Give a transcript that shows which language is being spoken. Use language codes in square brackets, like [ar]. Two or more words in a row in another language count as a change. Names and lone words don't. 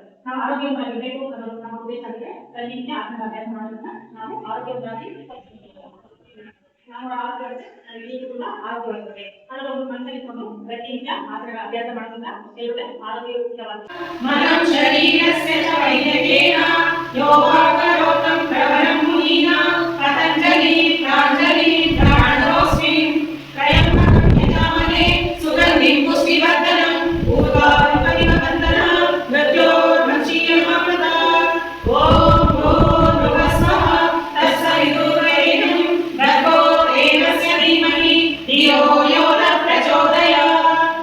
[kn] ನಾವು ಆರೋಗ್ಯವಾಗಿರಬೇಕು ಅನ್ನೋದು ನಮ್ಮ ಉದ್ದೇಶ ಆಗಿದೆ. ನಿತ್ಯ ಆಸನ ಅಭ್ಯಾಸ ಮಾಡೋದ್ರಿಂದ ನಾವು ಆರೋಗ್ಯವಾಗಿ ಆರೋಗ್ಯವಾಗುತ್ತದೆ ಅನ್ನೋದು ಮನಸ್ಸಲ್ಲಿಕೊಂಡು ಪ್ರತಿನಿತ್ಯ ಆಸನಗಳ ಅಭ್ಯಾಸ ಮಾಡೋದ್ರಿಂದ ಎಲ್ಲರೂ ಆರೋಗ್ಯಯುತವಾಗುತ್ತದೆ. [sa] ಮನಂ ಶರೀರಸ್ಯ ಚ ವೈದ್ಯಕೇನ ಯೋಗಾಕರೋತಂ ಪ್ರವರಂ ಮುನೀನಾ ಪತಂಜಲಿ ಪ್ರಾಂಜಲಿ ಪ್ರಾಣದೋಸ್ಮಿ ತ್ರಯಂಬಕಂ ಯಜಾಮಹೇ ಸುಗಂಧಿಂ ಪುಷ್ಟಿವರ್ಧನಂ ಊರ್ವಾರುಕಂ ಪರಿಮವಂದನಾ ಮೃತ್ಯೋರ್ಮುಕ್ಷೀಯಮಾಮೃತಾ. ಓಂ ಭೂರ್ಭುವಃ ಸ್ವಃ ತತ್ಸವಿತುರ್ವರೆಣ್ಯಂ ಭರ್ಗೋ ದೇವಸ್ಯ ಧೀಮಹಿ ಧಿಯೋ ಯೋ ನ ಪ್ರಚೋದಯಾತ್.